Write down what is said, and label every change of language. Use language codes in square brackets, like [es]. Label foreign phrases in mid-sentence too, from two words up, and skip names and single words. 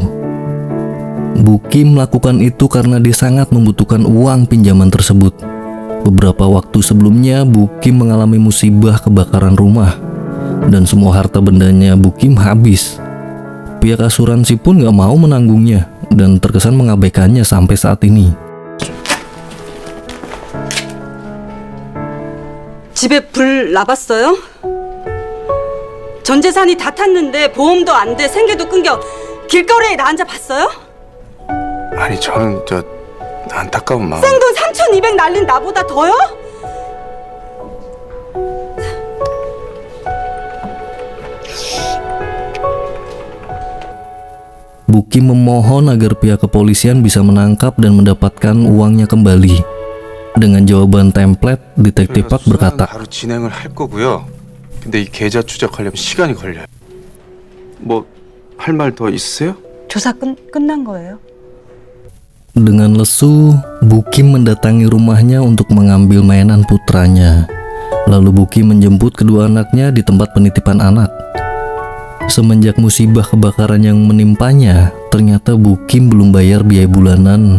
[id] Bu Kim melakukan itu karena dia sangat membutuhkan uang pinjaman tersebut. Beberapa waktu sebelumnya Bu Kim mengalami musibah kebakaran rumah dan semua harta bendanya Bu Kim habis. Pihak asuransi pun gak mau menanggungnya dan terkesan mengabaikannya sampai saat ini. [ko] 집에 불 나봤어요? 전 재산이 다 탔는데 보험도 안 돼, 생계도 끊겨. 길거리에 나 앉아 봤어요? 아니 저는 안타까운 마음. 생돈 3,200 날린 나보다 더요? [id] Bu Kim memohon agar pihak kepolisian bisa menangkap dan mendapatkan uangnya kembali. Dengan jawaban template, detektif Park berkata, [ko] 바로 진행을 할 거고요. 근데 이 계좌 추적하려면 시간이 걸려요. 뭐 할 말 더 있으세요? 조사 끝난 거예요? [id] Dengan lesu, Bu Kim mendatangi rumahnya untuk mengambil mainan putranya. Lalu Bu Kim menjemput kedua anaknya di tempat penitipan anak. Semenjak musibah kebakaran yang menimpanya, ternyata Bu Kim belum bayar biaya bulanan.